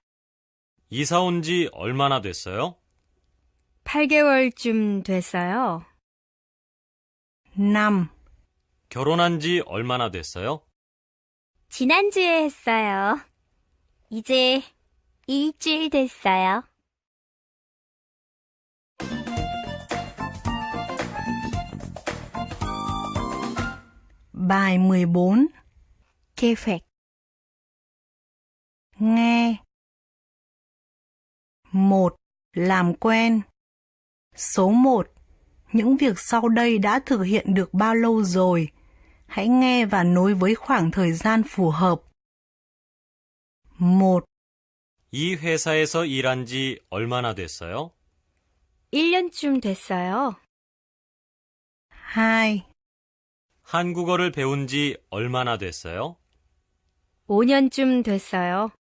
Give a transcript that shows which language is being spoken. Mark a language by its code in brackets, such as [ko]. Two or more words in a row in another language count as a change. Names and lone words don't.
[ko] 이사 온 지 얼마나 됐어요? 8개월쯤 됐어요. 5, 결혼한 지 얼마나 됐어요? 지난주에 했어요. 이제 일주일 됐어요. [vi] Bài 14. [ko] 계획. [vi] Nghe. 1. Làm quen. Số 1. Những việc sau đây đã thực hiện được bao lâu rồi? Hãy nghe và nối với khoảng thời gian phù hợp. 1, [ko] 이 회사에서 일한 지 얼마나 됐어요? 1년쯤 됐어요. 2, 한국어를 배운 지 얼마나 됐어요? 5년쯤 됐어요.